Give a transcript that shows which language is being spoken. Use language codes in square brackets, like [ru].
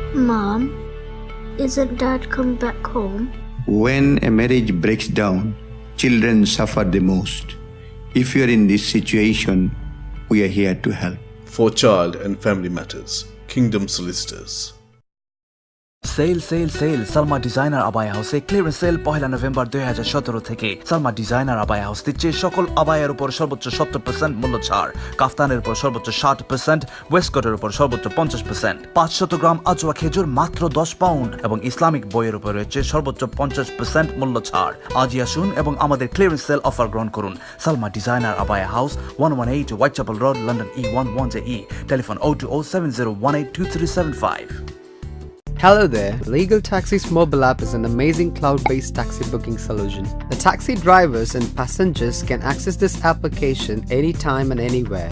[en] Mom, isn't Dad come back home? When a marriage breaks down, children suffer the most. If you are in this situation, we are here to help. For Child and Family Matters, Kingdom Solicitors. Sale, sale, sale. [bn] Salma Designer Abaya House A clearance sale 1 November 2017 থেকে। Salma Designer Abaya House দিচ্ছে সকল আবায়ার উপর সর্বোচ্চ 70% মূল্য ছাড়, কাফতানের উপর সর্বোচ্চ 60%, ওয়েস্টকোটের উপর সর্বোচ্চ 50%, 500 গ্রাম আজওয়া খেজুর মাত্র 10 পাউন্ড এবং ইসলামিক বইয়ের উপর রয়েছে সর্বোচ্চ 50% মূল্য ছাড়। আজই আসুন এবং আমাদের ক্লিয়ারেন্স সেল অফার গ্রহণ করুন। [en] Salma Designer Abaya House, 118 Whitechapel Road, London E11JE. Telephone 02070182375. Hello there. Legal Taxi's mobile app is an amazing cloud-based taxi booking solution. The taxi drivers and passengers can access this application anytime and anywhere.